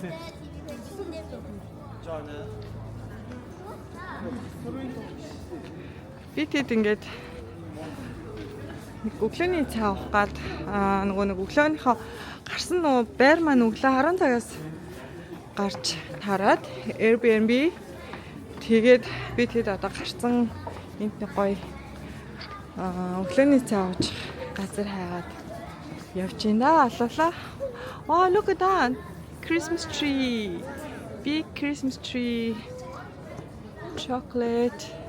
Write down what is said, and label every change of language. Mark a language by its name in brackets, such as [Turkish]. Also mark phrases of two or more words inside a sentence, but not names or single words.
[Mongolian] Би тэд ингээд нэг өглөөний цай авах гад нөгөө нэг өглөөнийхөө гарсан нөгөө байр маань өглөө 10 цагаас гарч тараад Airbnb тэгээд би тэд одоо гарсан энд нэг гоё өглөөний цай авах газар хайгаад явж байна алуулаа. [English] Oh, look at that. Christmas tree. Big Christmas tree. Chocolate.